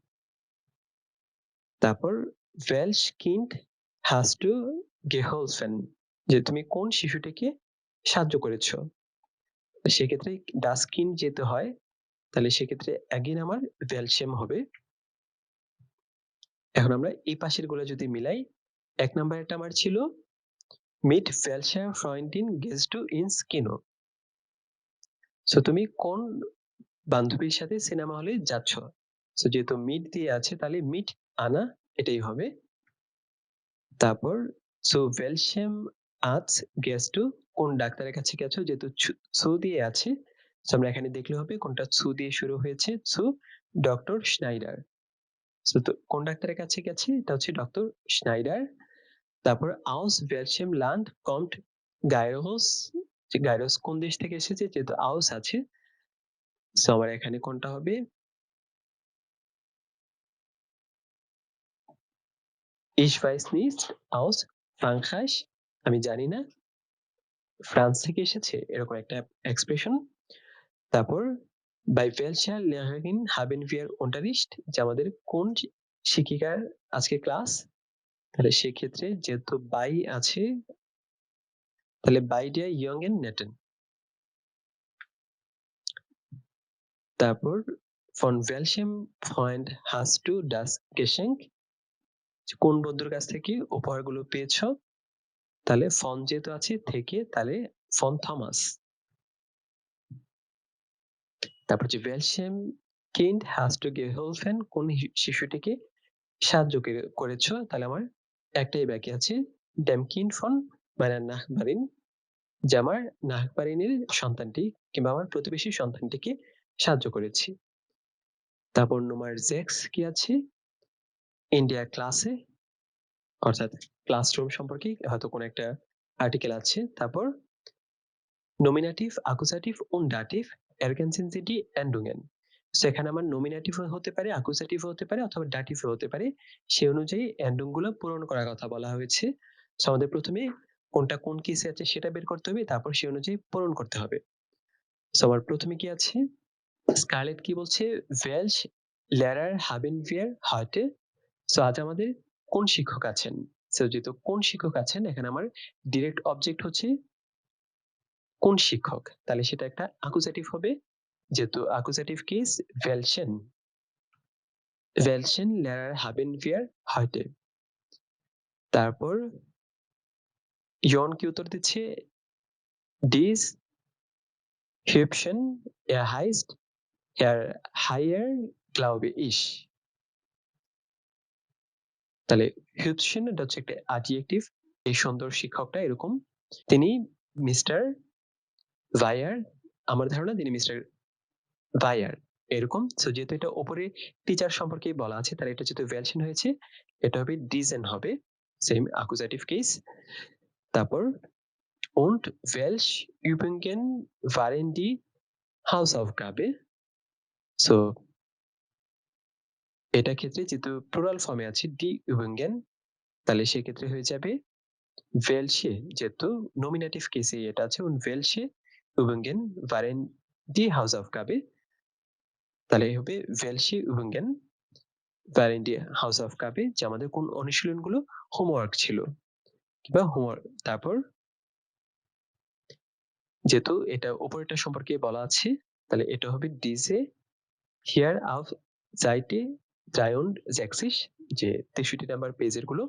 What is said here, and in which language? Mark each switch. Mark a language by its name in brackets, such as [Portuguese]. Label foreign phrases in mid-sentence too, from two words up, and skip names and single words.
[German] তারপর welch Kind hast du geholfen, [Bangla] যে তুমি কোন শিশুটিকে সাহায্য করেছো, সেক্ষেত্রে [German] das Kind [Bangla] যেতে হয়, তাহলে সেক্ষেত্রে অ্যাগেন আমার welchem হবে। এখন আমরা এই পাশের গুলো যদি মিলাই, ১ নাম্বারটা আমার ছিল মিট [German] welcher Freundin gehst du ins Kino, [Bangla] সো তুমি কোন বান্ধবীর সাথে সিনেমা হলে যাচ্ছ। সো যেহেতু মিট দিয়ে আছে, তাহলে মিট আনা এটাই হবে। [German] তারপর সো welchem Arzt gehst du, [Bangla] কোন ডাক্তারের কাছে গেছো, যেহেতু সু দিয়ে আছে, সো আমরা এখানে দেখলে হবে কোনটা সু দিয়ে শুরু হয়েছে, [German] zu Doktor Schneider. [Bangla] সো তো কোন ডাক্তারের কাছে গেছে, এটা হচ্ছে ডক্টর স্নাইডার। [German] তারপর aus welchem Land kommt Gyros, [Bangla] যে গাইরোস কোন দেশ থেকে এসেছে, যেহেতু aus আছে, সো আমার এখানে কোনটা হবে [German] ich weiß nicht aus Frankreich, [Bangla] আমি জানি না ফ্রান্স থেকে এসেছে, এরকম একটা এক্সপ্রেশন। [German] তারপর bei welcher Lehrerin haben wir Unterricht, [Bangla] যে আমাদের কোন শিক্ষিকার আজকে ক্লাস, তাহলে সেক্ষেত্রে যেহেতু বাই আছে, তাহলে বাই [German] der jungen Netten। তারপর von welchem Freund hast du das Geschenk, [Bangla] কোন বন্ধুর কাছ থেকে উপহারগুলো পেয়েছো, তাহলে ফন যেহেতু আছে থেকে, তাহলে ফন থমাস। তারপর যে [German] welchem Kind hast du geholfen, [Bangla] কোন শিশুটিকে সাহায্য করেছো, তাহলে আমার একটাই বাকি আছে [German] dem Kind von meiner Nachbarin, [Bangla] যে আমার নাহবারিনের সন্তানটি কিংবা আমার প্রতিবেশীর সন্তানটিকে সাহায্য করেছি। তারপর নম্বর 6 কি আছে, ইন্ডিয়া ক্লাসে, অর্থাৎ ক্লাসরুম সম্পর্কে হয়তো কোনো একটা আর্টিকেল আছে। [German] তারপর Nominativ, Akkusativ und Dativ ergänzen sie die Endungen. [Bangla] সো এখানে আমার নমিনেটিভ হতে পারে, অ্যাকুজাটিভ হতে পারে অথবা ডাটিভ হতে পারে। সেই অনুযায়ী এন্ডং গুলো পূরণ করার কথা বলা হয়েছে। সো আমাদের প্রথমে কোনটা কোন কেসে আছে সেটা বের করতে হবে, তারপর সেই অনুযায়ী পূরণ করতে হবে। সো আমার প্রথমে কি আছে, স্কারলেট কি বলছে, [German] welchen Lehrer haben wir heute. [Bangla] সো আজ আমাদের কোন শিক্ষক আছেন। সো যেহেতু কোন শিক্ষক আছেন, এখানে আমার ডিরেক্ট অবজেক্ট হচ্ছে কোন শিক্ষক, তাহলে সেটা একটা অ্যাকুজাটিভ হবে। যেহেতু অ্যাকুজাটিভ কেস [German] welchen welchen Lehrer haben wir heute। [Bangla] তারপর জন কি উত্তর দিচ্ছে, [German] dies hübschen heißt Herr Heyer glaube ich। [Bangla] তাহলে hübschen এটা হচ্ছে একটা অ্যাডজেক্টিভ, এই সুন্দর শিক্ষকটা এরকম, তিনি মিস্টার ভায়ার, আমার ধারণা তিনি মিস্টার ভায়ার এরকম। সো যেহেতু এটা উপরে টিচার সম্পর্কে বলা আছে, তাহলে এটা যেহেতু ভ্যালশন হয়েছে, এটা হবে ডিজেন হবে, সেম অ্যাকুজাটিভ কেস। [German] তারপর und welch Übungen waren die Hausaufgabe। [Bangla] সো এটা ক্ষেত্রে যেহেতু প্লুরাল ফর্মে আছে [German] die Übungen, [Bangla] তাহলে সেক্ষেত্রে হয়ে যাবে welche, যেহেতু নমিনেটিভ কেসে এটা আছে [German] und welche Übungen waren die Hausaufgabe, [Bangla] তাহলে হবে [German] welche Übungen waren die Hausaufgabe, [Bangla] যে আমাদের কোন অনুশীলনগুলো হোমওয়ার্ক ছিল কিংবা হোমওয়ার্ক। তারপর যেহেতু এটা অপারেটর সম্পর্কে বলা আছে, তাহলে এটা হবে [German] diese hier auf Seite [Bangla] 63, যে 63 নাম্বার পেজের গুলো।